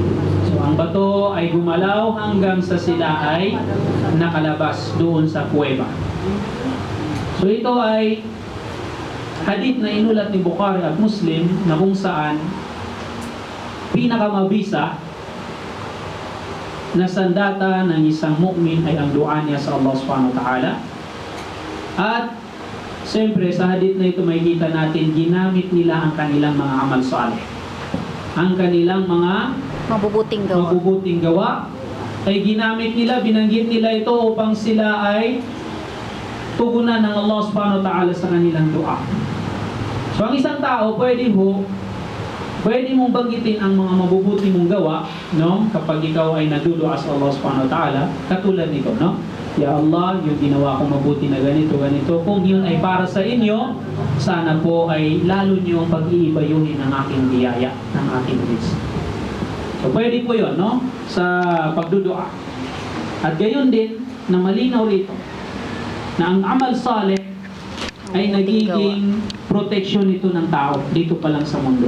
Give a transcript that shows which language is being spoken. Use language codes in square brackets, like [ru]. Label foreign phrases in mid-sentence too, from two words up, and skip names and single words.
[tl] So ang bato ay gumalaw hanggang sa sila ay nakalabas doon sa kuweba. So ito ay hadith na inulat ni Bukhari at Muslim na kung saan pinakamabisa na sandata ng isang mu'min ay ang dua niya sa Allah [ar] سبحانه وتعالى. [tl] At siyempre sa hadith na ito makikita natin ginamit nila ang kanilang mga [ar] عمل صالح. [tl] Ang kanilang mga mabubuting gawa ay ginamit nila, binanggit nila ito upang sila ay tugunan ng Allah [ar] سبحانه وتعالى [tl] sa kanilang dua. So ang isang tao pwede mong banggitin ang mga mabubuti mong gawa, no? Kapag ikaw ay nadudua sa Allah [ar] سبحانه وتعالى, [tl] katulad nito, no? Ya Allah, yung ginawa kong mabuti na ganito, kung yun ay para sa inyo, sana po ay lalo niyong pag-iibayuhin ang aking biyaya, ng aking bliss. So pwede po yun, no? Sa pagdudua. At gayon din, na malinaw rito, na ang [ar] عمل صالح [tl] ay nagiging protection nito ng tao dito pa lang sa mundo.